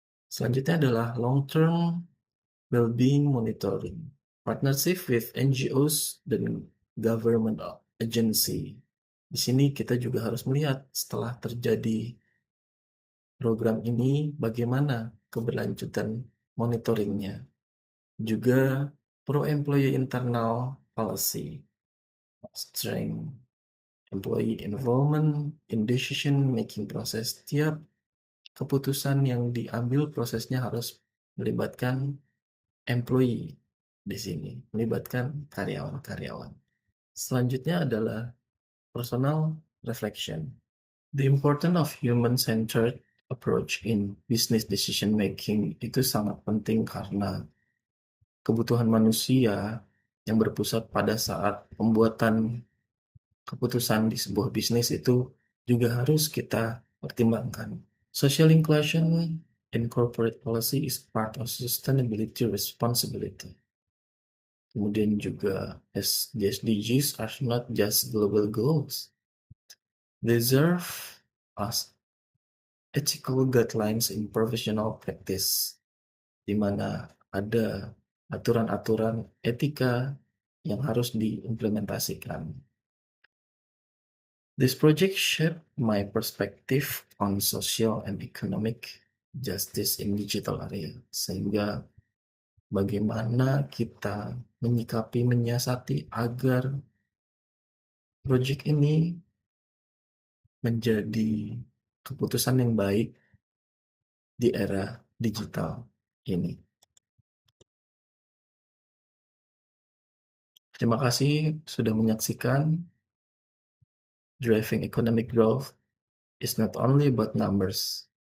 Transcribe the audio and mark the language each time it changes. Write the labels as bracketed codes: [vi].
[id] Selanjutnya adalah [en] long-term well-being monitoring, partnership with NGOs [id] dan [en] government agency. [id] Di sini kita juga harus melihat setelah terjadi program ini bagaimana keberlanjutan monitoringnya. Juga [en] pro-employee internal policy, strength employee involvement in decision-making proses. [id] Setiap keputusan yang diambil prosesnya harus melibatkan employee di sini, melibatkan karyawan-karyawan. Selanjutnya adalah [en] personal reflection. The importance of human-centered approach in business decision making [id] itu sangat penting karena kebutuhan manusia yang berpusat pada saat pembuatan keputusan di sebuah bisnis itu juga harus kita pertimbangkan. [en] Social inclusion in corporate policy is part of sustainability responsibility. [id] Kemudian juga [en] the SDGs are not just global goals. They serve as ethical guidelines in professional practice, [id] di mana ada aturan-aturan etika yang harus diimplementasikan. This project shaped my perspective on social and economic justice in digital area, sehingga bagaimana kita menyikapi, menyiasati agar project ini menjadi keputusan yang baik di era digital ini. Terima kasih sudah menyaksikan. [en] Driving economic growth is not only about numbers.